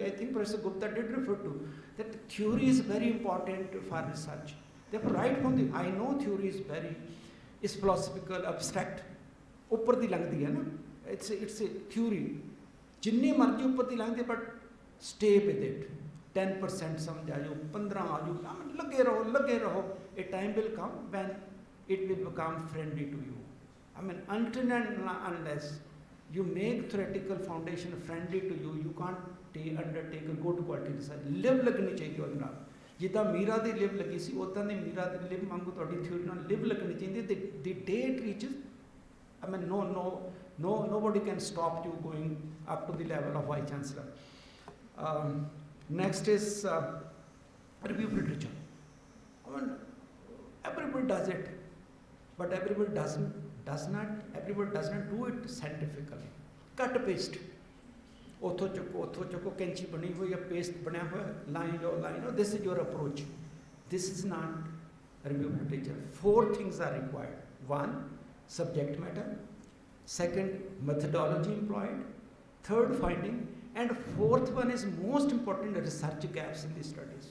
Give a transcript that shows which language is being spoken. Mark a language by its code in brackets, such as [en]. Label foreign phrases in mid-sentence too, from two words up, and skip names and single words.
[en] I think Professor Gupta did refer to that theory is very important for research. Therefore, right from the, I know theory is philosophical, abstract. [pa] ਉੱਪਰ ਦੀ ਲੰਘਦੀ ਹੈ ਨਾ. [en] It's a theory. [pa] ਜਿੰਨੀ ਮਰਜ਼ੀ ਉੱਪਰ ਦੀ ਲੰਘਦੀ, [en] but stay with it. [hi] 10% समझ आ जाओ, 15 आ जाओ, लगे रहो. [en] A time will come when it will become friendly to you. I mean, until and unless you make theoretical foundation friendly to you, you can't undertake a good quality research. [hi] Live लगनी चाहिए [pa] ਉਹਦੇ ਨਾਲ. ਜਿੱਦਾਂ ਮੀਰਾ ਦੀ ਲਿਵ ਲੱਗੀ ਸੀ ਉਦਾਂ ਦੀ ਮੀਰਾ ਦੀ ਲਿਵ ਵਾਂਗੂ ਤੁਹਾਡੀ ਥਿਊਰੀ ਨਾਲ ਲਿਵ ਲੱਗਣੀ ਚਾਹੀਦੀ. [en] The day it reaches, I mean, nobody can stop you going up to the level of Vice Chancellor. Next is review literature. I mean, everybody does it, but everybody does not do it scientifically. Cut paste. [pa] ਉੱਥੋਂ ਚੁੱਕੋ ਕੈਂਚੀ ਬਣੀ ਹੋਈ ਹੈ, ਪੇਸਟ ਬਣਿਆ ਹੋਇਆ, [en] line. This is your approach. This is not review literature. 4 things are required. 1, subject matter. 2nd, methodology employed. 3rd, finding. And 4th one is most important, research gaps in the studies.